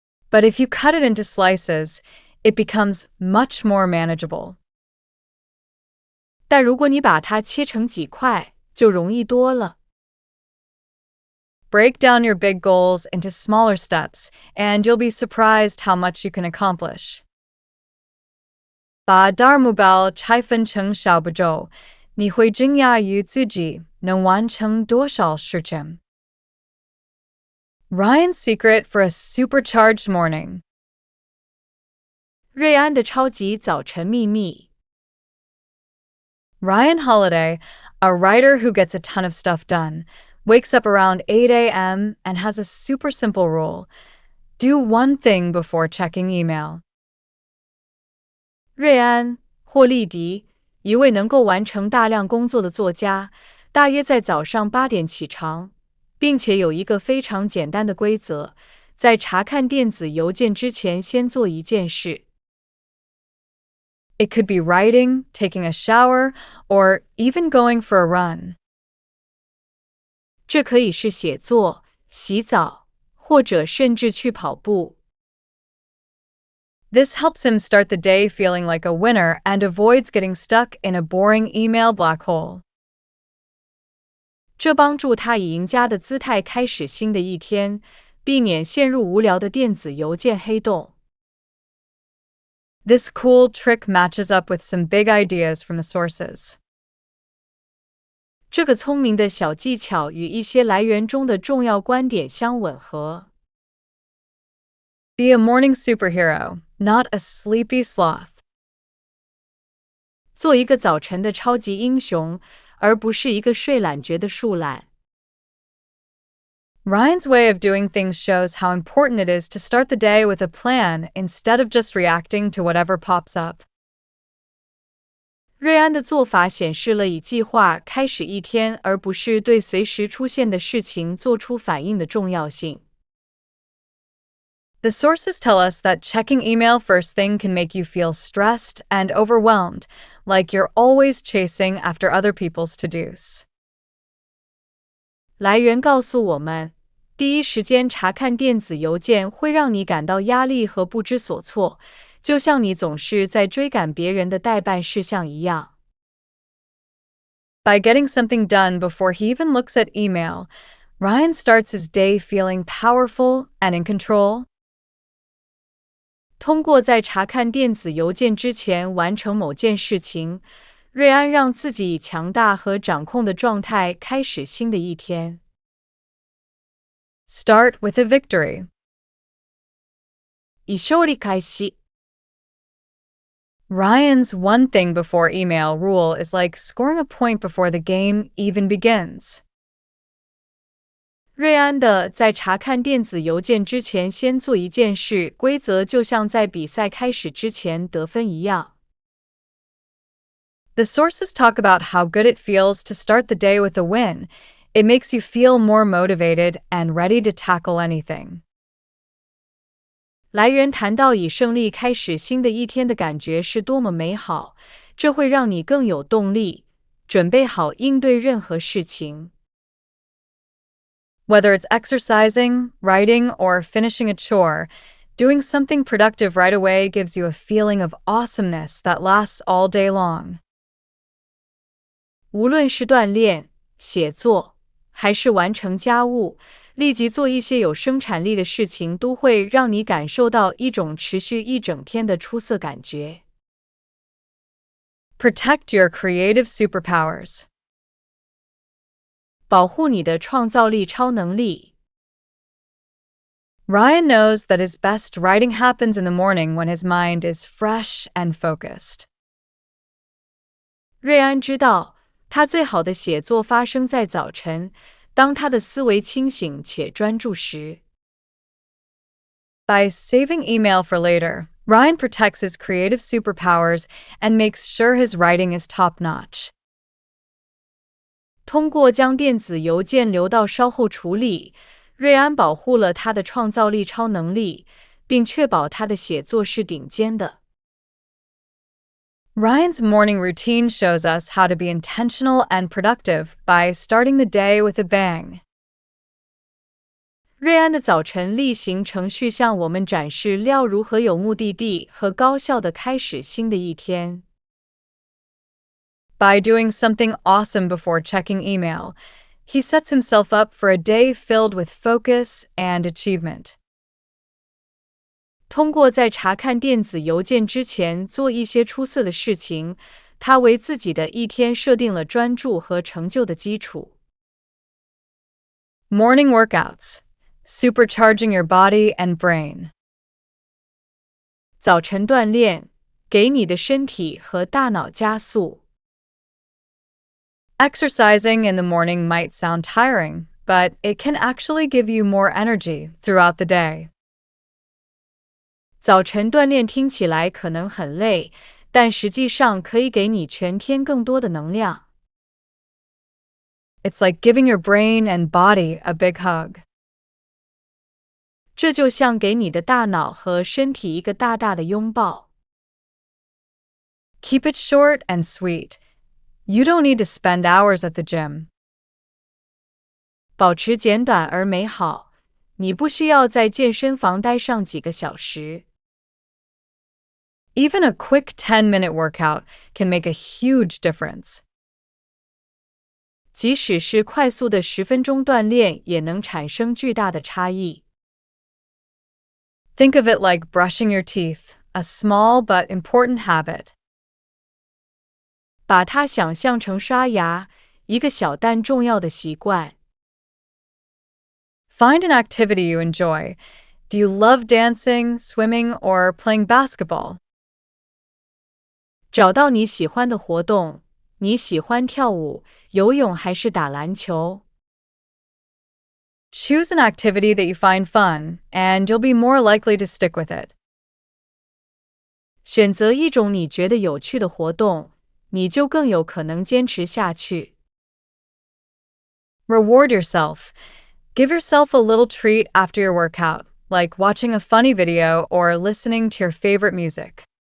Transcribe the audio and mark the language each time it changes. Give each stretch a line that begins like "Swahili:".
English: But if you cut it into slices, it becomes much more manageable.
Chinese: 但如果你把它切成几块，就容易多了。
English: Break down your big goals into smaller steps, and you'll be surprised how much you can accomplish.
Chinese: 把大目标拆分成小步骤，你会惊讶于自己能完成多少事情。
English: Ryan's secret for a supercharged morning.
Chinese: 瑞安的超级早晨秘密。
English: Ryan Holiday, a writer who gets a ton of stuff done, wakes up around 8 a.m. and has a super simple rule. Do one thing before checking email.
Chinese: 瑞安·霍利迪，一位能够完成大量工作的作家，大约在早上8点起床，并且有一个非常简单的规则：在查看电子邮件之前，先做一件事。
English: It could be writing, taking a shower, or even going for a run.
Chinese: 这可以是写作、洗澡，或者甚至去跑步。
English: This helps him start the day feeling like a winner and avoids getting stuck in a boring email black hole.
Chinese: 这帮助他以赢家的姿态开始新的一天，避免陷入无聊的电子邮件黑洞。
English: This cool trick matches up with some big ideas from the sources.
Chinese: 这个聪明的小技巧与一些来源中的重要观点相吻合。
English: Be a morning superhero, not a sleepy sloth.
Chinese: 做一个早晨的超级英雄，而不是一个睡懒觉的树懒。
English: Ryan's way of doing things shows how important it is to start the day with a plan instead of just reacting to whatever pops up.
Chinese: 瑞安的做法显示了以计划开始一天，而不是对随时出现的事情做出反应的重要性。
English: The sources tell us that checking email first thing can make you feel stressed and overwhelmed, like you're always chasing after other people's to-dos.
Chinese: 来源告诉我们，第一时间查看电子邮件会让你感到压力和不知所措，就像你总是在追赶别人的待办事项一样。
English: By getting something done before he even looks at email, Ryan starts his day feeling powerful and in control.
Chinese: 通过在查看电子邮件之前完成某件事情，瑞安让自己以强大和掌控的状态开始新的一天。
English: Start with a victory.
Chinese: 以勝利開始。
English: Ryan's one thing before email rule is like scoring a point before the game even begins.
Chinese: 瑞安的在查看电子邮件之前先做一件事规则就像在比赛开始之前得分一样。
English: The sources talk about how good it feels to start the day with a win. It makes you feel more motivated and ready to tackle anything.
Chinese: 来源谈到以胜利开始新的一天的感觉是多么美好，这会让你更有动力，准备好应对任何事情。
English: Whether it's exercising, writing, or finishing a chore, doing something productive right away gives you a feeling of awesomeness that lasts all day long.
Chinese: 无论是锻炼、写作，还是完成家务，立即做一些有生产力的事情，都会让你感受到一种持续一整天的出色感觉。
English: Protect your creative superpowers.
Chinese: 保护你的创造力超能力。
English: Ryan knows that his best writing happens in the morning when his mind is fresh and focused.
Chinese: 瑞安知道，他最好的写作发生在早晨，当他的思维清醒且专注时。
English: By saving email for later, Ryan protects his creative superpowers and makes sure his writing is top-notch.
Chinese: 通过将电子邮件留到稍后处理，瑞安保护了他的创造力超能力，并确保他的写作是顶尖的。
English: Ryan's morning routine shows us how to be intentional and productive by starting the day with a bang.
Chinese: 瑞安的早晨例行程序向我们展示要如何有目的地和高效地开始新的一天。
English: By doing something awesome before checking email, he sets himself up for a day filled with focus and achievement.
Chinese: 通过在查看电子邮件之前做一些出色的事情，他为自己的一天设定了专注和成就的基础。
English: Morning workouts, supercharging your body and brain.
Chinese: 早晨锻炼，给你的身体和大脑加速。
English: Exercising in the morning might sound tiring, but it can actually give you more energy throughout the day.
Chinese: 早晨锻炼听起来可能很累，但实际上可以给你全天更多的能量。
English: It's like giving your brain and body a big hug.
Chinese: 这就像给你的大脑和身体一个大大的拥抱。
English: Keep it short and sweet. You don't need to spend hours at the gym.
Chinese: 保持简短而美好，你不需要在健身房待上几个小时。
English: Even a quick 10-minute workout can make a huge difference.
Chinese: 即使是快速的10分钟锻炼，也能产生巨大的差异。
English: Think of it like brushing your teeth, a small but important habit.
Chinese: 把它想象成刷牙，一个小但重要的习惯。
English: Find an activity you enjoy. Do you love dancing, swimming, or playing basketball?
Chinese: 找到你喜欢的活动，你喜欢跳舞、游泳还是打篮球？
English: Choose an activity that you find fun, and you'll be more likely to stick with it.
Chinese: 选择一种你觉得有趣的活动，你就更有可能坚持下去。
English: Reward yourself. Give yourself a little treat after your workout, like watching a funny video or listening to your favorite music.